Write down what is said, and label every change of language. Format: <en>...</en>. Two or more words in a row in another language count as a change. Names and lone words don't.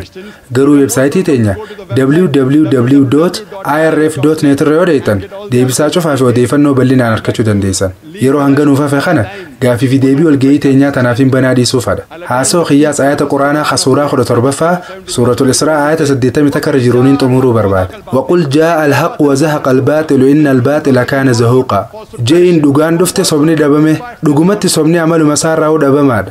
<om>Garuu websaayitii teenya www.irf.net irra yoo deetan deebisaa cufaa fi odeeffannoo bal'inaan argachuu dandeessan. Yeroo hanganuuf hafe kana gaafii fi deebii walgahii teenyaa tanaaf hin banaa dhiisuufadha. Haasoo Qiyyaas ayata Quraanaa Suuraa 17ffaa Suuratul Israa ayata 80 takka irra jiruuniin xumuruu barbaada.</om> <ar>وقل جاء الحق وزهق الباطل إن الباطل كان زهوقا.</ar> <om>Je'in dhugaan dhufte sobni dhabame dhugumatti sobni amaluma isaarraa dhabamaadha.</om>